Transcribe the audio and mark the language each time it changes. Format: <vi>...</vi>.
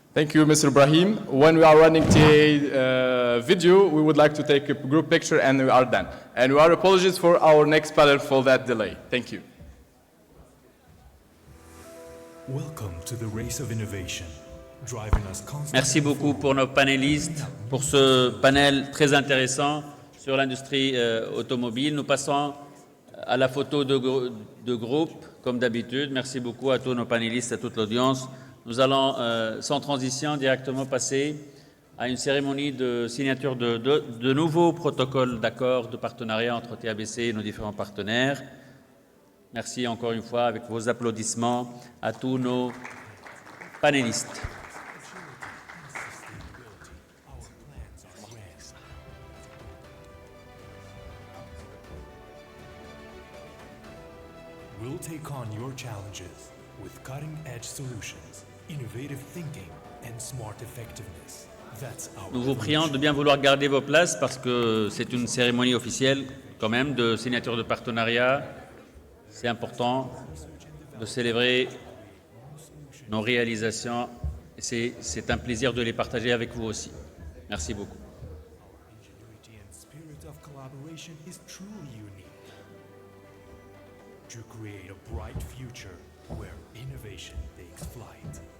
<en>Thank you, Mr. Ibrahim. When we are running TA video, we would like to take a group picture and we are done. And we are apologies for our next panel for that delay. Thank you. Welcome to the race of innovation, driving us constantly.</en> <fr>Merci beaucoup pour nos panélistes, pour ce panel très intéressant sur l'industrie automobile. Nous passons à la photo de groupe, comme d'habitude. Merci beaucoup à tous nos panélistes, à toute l'audience. Nous allons, sans transition, directement passer à une cérémonie de signature de nouveaux protocoles d'accord de partenariat entre TABC et nos différents partenaires. Merci encore une fois, avec vos applaudissements, à tous nos panélistes.</fr> <en>We'll take on your challenges with cutting-edge solutions, innovative thinking, and smart effectiveness. That's our</en> <fr>Nous vous prions de bien vouloir garder vos places parce que c'est une cérémonie officielle quand même de signature de partenariat. C'est important de célébrer nos réalisations et c'est un plaisir de les partager avec vous aussi. Merci beaucoup.</fr> <en>ingenuity and spirit of collaboration is truly unique to create a bright future where innovation takes flight.</en>